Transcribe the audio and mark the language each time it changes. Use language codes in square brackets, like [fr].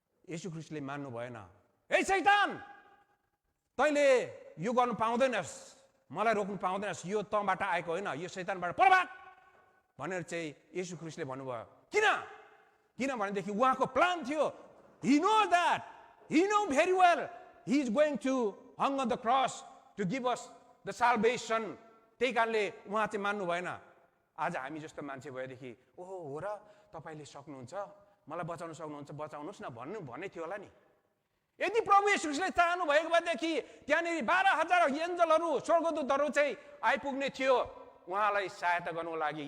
[ne] येशू ख्रीष्टले मान्नु भएन। ए शैतान, तैँले यो गर्नु पाउँदैनस्, मलाई रोक्नु पाउँदैनस्, यो तँबाट आएको होइन, यो शैतानबाट परभाग भनेर चाहिँ येशू ख्रीष्टले भन्नुभयो। किनभनेदेखि उहाँको प्लान थियो। [en] He knows that. He knows very well he is going to hang on the cross to give us the salvation. [ne] त्यही कारणले उहाँ चाहिँ मान्नु भएन। आज हामी जस्तो मान्छे भएदेखि ओहो हो र, तपाईँले सक्नुहुन्छ, मलाई बचाउन सक्नुहुन्छ, बचाउनुहोस् न भन्ने थियो होला नि। यदि प्रभु येशूले चाहनु भएको भएदेखि त्यहाँनिर 12,000 एन्जलहरू, स्वर्गदूतहरू चाहिँ आइपुग्ने थियो उहाँलाई सहायता गर्नुको लागि।